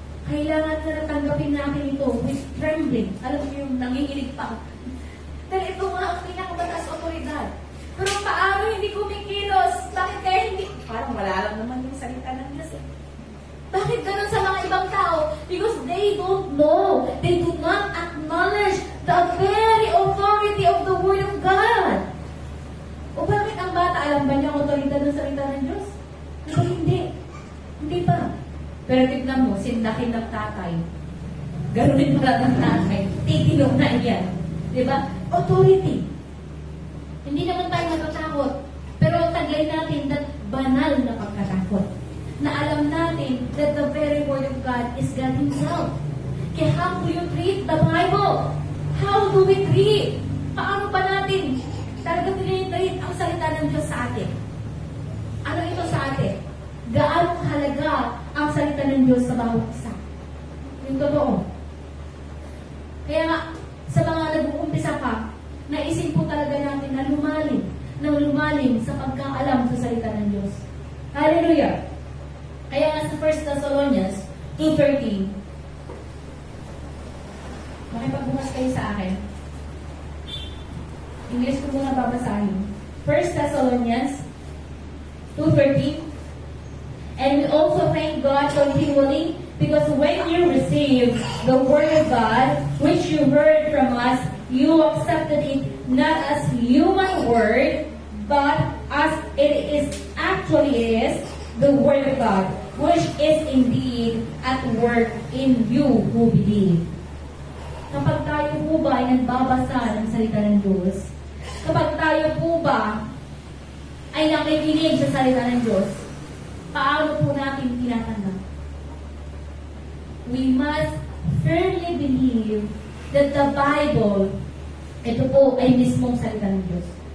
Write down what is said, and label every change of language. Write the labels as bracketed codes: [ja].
[tl] Kailangan na natanggapin natin ito [en] with trembling. [tl] Alam mo yung nanginginig pa. Dahil ito nga ang pinakamataas otoridad. Pero paano hindi kumikilos? Bakit kaya hindi? Parang wala lang naman yung salita ng Diyos eh. Bakit ganun sa mga ibang tao? [en] Because they don't know. They do not acknowledge the very authority of the Word of God. [tl] O bakit ang bata, alam ba niya ang otoridad ng salita ng Diyos? Pero hindi. Hindi pa. Pero tignan mo, sindakin ng tatay. Ganunin pala ng tatay. Titilog na yan. Diba? Authority. Hindi naman tayo natatakot. Pero taglay natin that banal na pagkatakot. Na alam natin that the very Word of God is God Himself. [en] Kaya how do you treat the Bible? How do we treat? [tl] Paano ba natin talaga tinitreat ang salita ng Diyos sa atin? Ano ito sa atin? Gaano halaga ang salita ng Diyos sa bawat isa? Yung totoo. Kaya nga, sa mga nag-uumpisa pa, naisin po talaga natin na lumalim sa pagkaalam sa salita ng Diyos. Hallelujah! Kaya nga sa 1 Thessalonians 2:13, makipagbukas kayo sa akin. English ko muna babasahin. 1 Thessalonians 2:13. [en] And we also thank God continually because when you received the Word of God, which you heard from us, you accepted it not as human word, but as it is actually is the Word of God, which is indeed at work in you who believe. [tl] Kapag tayo po ba ay nagbabasa ng salita ng Diyos, kapag tayo po ba ay nakikinig sa salita ng Diyos, paano po natin tinatanggap? [en] We must firmly believe that the Bible, [tl] ito po ay mismong salita ng Diyos.